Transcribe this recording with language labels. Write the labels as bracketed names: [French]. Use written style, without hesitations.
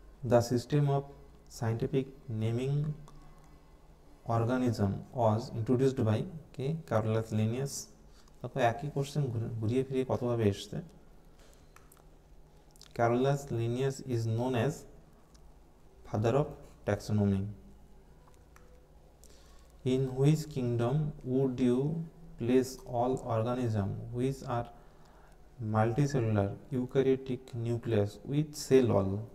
[English] The system of scientific naming organism was introduced by [Bangla] K? Carolus Linnaeus. দেখো একই question ঘুরিয়ে ফিরিয়ে কতভাবে এসছে। [English] Carolus Linnaeus is known as father of taxonomy. In which kingdom would you place all organisms which are multicellular eukaryotic nucleus with cell wall?